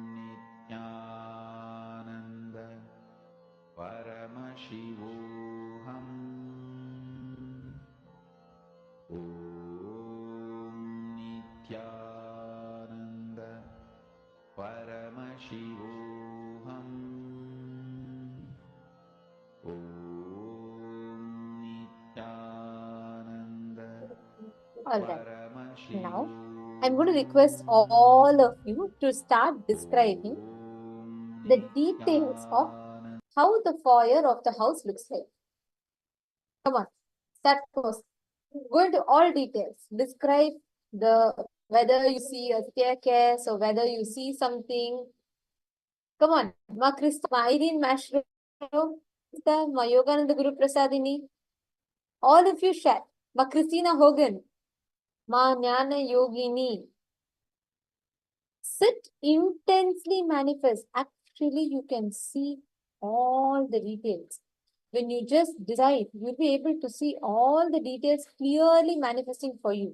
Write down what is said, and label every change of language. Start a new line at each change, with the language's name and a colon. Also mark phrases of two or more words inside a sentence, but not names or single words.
Sanskrit: Nityananda Paramashivoham Om Nityananda Paramashivoham Om Nityananda
English: All right. Now, I'm Paramashivoham going to request all of you to start describing the details of how the foyer of the house looks like. Come on, start first. Go into all details. Describe the whether you see a staircase or whether you see something. Come on, Ma Krista, Ma Irene Mashro, Ma Yogananda Guru Prasadini. All of you share. Ma Christina Hogan, Ma Jnana Yogini. Sit intensely manifest. Actually, you can see all the details. When you just decide, you'll be able to see all the details clearly manifesting for you.